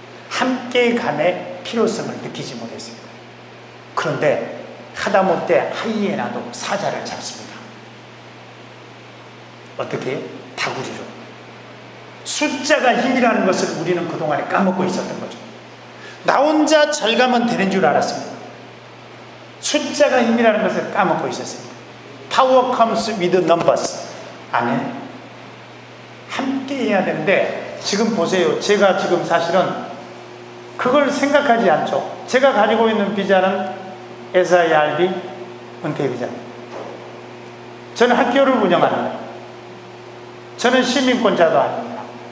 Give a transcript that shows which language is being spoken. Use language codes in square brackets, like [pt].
[ko] 함께 감의 필요성을 느끼지 못했습니다. 그런데 하다못해 하이에나도 사자를 잡습니다. 어떻게? 다구리로. 숫자가 힘이라는 것을 우리는 그동안에 까먹고 있었던 거죠. 나 혼자 잘 가면 되는 줄 알았습니다. 숫자가 힘이라는 것을 까먹고 있었습니다. [en] Power comes with numbers. [ko] 아멘. 함께 해야 되는데 지금 보세요. 제가 지금 사실은 그걸 생각하지 않죠. 제가 가지고 있는 비자는 SIRB 은퇴 비자입니다. 저는 학교를 운영합니다. 저는 시민권자도 아닙니다.